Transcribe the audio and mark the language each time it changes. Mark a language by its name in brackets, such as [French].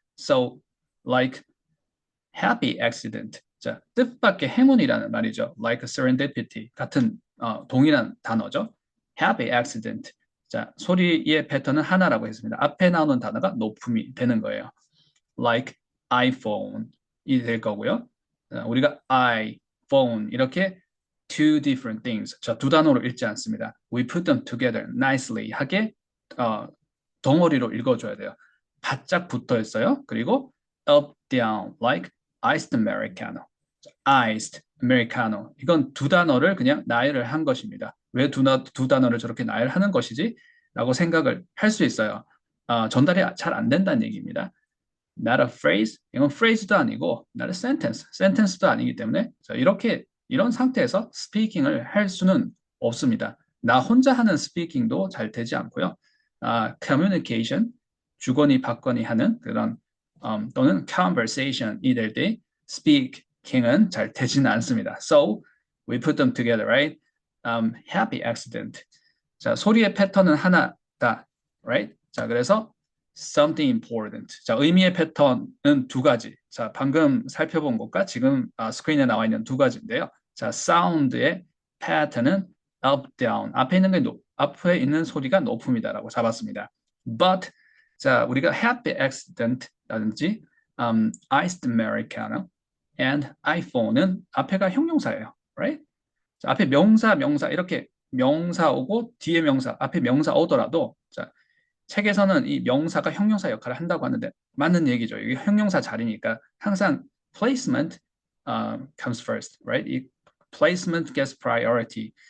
[English] So, like happy accident. [Korean] 자, 뜻밖의 행운이라는 말이죠. [English] like serendipity [Korean] 같은 동일한 단어죠. [English] happy accident. [Korean] 자, 소리의 패턴은 하나라고 했습니다. 앞에 나오는 단어가 높음이 되는 거예요. [English] like iPhone [Korean] 이 될 거고요. 우리가 [English] iPhone [Korean] 이렇게 [English] two different things. [Korean] 자, 두 단어로 읽지 않습니다. [English] We put them together nicely [Korean] 하게 덩어리로 읽어줘야 돼요. 바짝 붙어 있어요. 그리고 [English] up, down, like iced americano. iced americano. [Korean] 이건 두 단어를 그냥 나열을 한 것입니다. 왜 두 단어를 저렇게 나열하는 것이지? 라고 생각을 할 수 있어요. 전달이 잘 안 된다는 얘기입니다. [English] Not a phrase. [Korean] 이건 [English] phrase [Korean] 도 아니고 [English] not a sentence. [Korean] sentence도 아니기 때문에 자, 이런 상태에서 스피킹을 할 수는 없습니다. 나 혼자 하는 스피킹도 잘 되지 않고요. communication, 주거니 받거니 하는 그런 또는 conversation이 될 때 speaking은 잘 되지는 않습니다. [English] So we put them together, right? Happy accident. [Korean] 자, 소리의 패턴은 하나다, [English] right? [Korean] 자, 그래서 [English] something important. [Korean] 자, 의미의 패턴은 두 가지. 자, 방금 살펴본 것과 지금 스크린에 나와 있는 두 가지인데요. 자, 사운드의 패턴은 up, down. 앞에 있는 소리가 높음이다라고 잡았습니다. [English] But [Korean] 자, 우리가 happy accident라든지 iced americano and iPhone은 앞에가 형용사예요. [English] Right? [Korean] 자, 앞에 명사 이렇게 명사 오고 뒤에 명사, 앞에 명사 오더라도 자, 책에서는 이 명사가 형용사 역할을 한다고 하는데 맞는 얘기죠. 이게 형용사 자리니까 항상 [English] placement comes first, right? [Korean] 이 [English] placement gets priority.